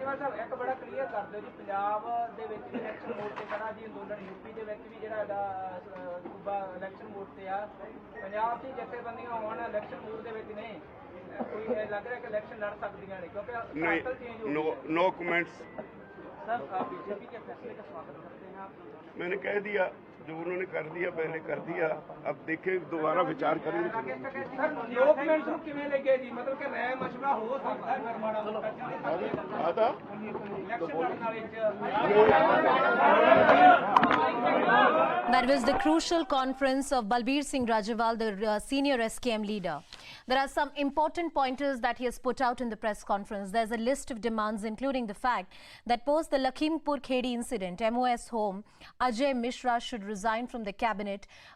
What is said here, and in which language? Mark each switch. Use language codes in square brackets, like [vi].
[pa] ਰਾਜੇਵਾਲ ਸਾਹਿਬ, ਇੱਕ ਬੜਾ ਕਲੀਅਰ ਕਰ ਦਿਓ ਜੀ, ਪੰਜਾਬ ਦੇ ਵਿੱਚ ਵੀ ਇਲੈਕਸ਼ਨ ਮੋਡ ਤੇ ਖੜਾ ਜੀ ਅੰਦੋਲਨ, ਯੂਪੀ ਦੇ ਵਿੱਚ ਵੀ ਜਿਹੜਾ ਹੈਗਾ ਸੂਬਾ ਇਲੈਕਸ਼ਨ ਮੋਡ ਤੇ ਆ, ਪੰਜਾਬ ਦੀ ਜਥੇਬੰਦੀਆਂ ਹੁਣ ਇਲੈਕਸ਼ਨ ਮੋਡ ਦੇ ਵਿੱਚ ਨੇ, ਕੋਈ ਲੱਗ ਰਿਹਾ ਕਿ ਇਲੈਕਸ਼ਨ ਲੜ ਸਕਦੀਆਂ ਨੇ ਕਿਉਂਕਿ ਸਾਈਕਲ ਚੇਂਜ ਹੋ [hi] नहीं, नो कमेंट्स। सर बीजेपी के फैसले का स्वागत करते हैं आप। मैंने कह दिया, जो उन्होंने कर दिया पहले कर दिया, अब देखें दोबारा विचार करेंगे। [pa] सर डॉक्यूमेंट्स ਨੂੰ ਕਿਵੇਂ ਲੱਗੇ ਜੀ, ਮਤਲਬ ਕਿ ਰਾਏ ਮਸ਼ਵਰਾ ਹੋ ਸਕਦਾ ਹੈ ਫਿਰ ਮਾੜਾ ਮੋਟਾ ਇਲੈਕਸ਼ਨ ਲੜਨ ਵਾਲੇ [en] That was the crucial conference of Balbir Singh Rajewal, the senior SKM leader. There are some important pointers that he has put out in the press conference. There's a list of demands, including the fact that post the Lakhimpur Khedi incident, MOS home, Ajay Mishra should resign from the cabinet.